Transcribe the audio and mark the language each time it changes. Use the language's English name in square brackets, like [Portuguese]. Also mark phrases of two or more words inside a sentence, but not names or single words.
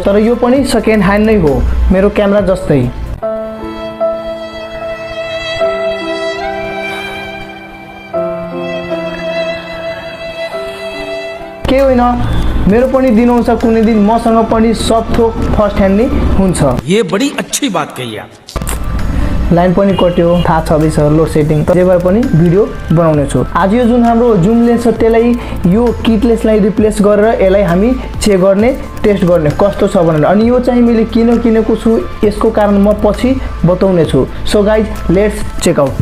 [Nepali] तर यो पनि [English] second hand [Nepali] नै हो, मेरो क्यामेरा जस्तै। के होइन, मेरो पनि दिन आउँछ कुनै दिन मसँग पनि सब थोक [English] first hand [Nepali] नै हुन्छ। [Hindi] ये बड़ी अच्छी बात कही आप। [Nepali] लाइन पनि कट्यो, थाहा छँदैछ [English] load setting, [Nepali] जे भए पनि भिडियो बनाउने छु। आज यो जुन हाम्रो जुम लेन्स छ त्यसलाई यो किटलेसलाई रिप्लेस गरेर यसलाई हामी चेक गर्ने, टेस्ट गर्ने कस्तो छ भनेर। अनि यो चाहिँ मैले किन किनेको छु यसको कारण म पछि बताउने छु। [English] So guys let's check out.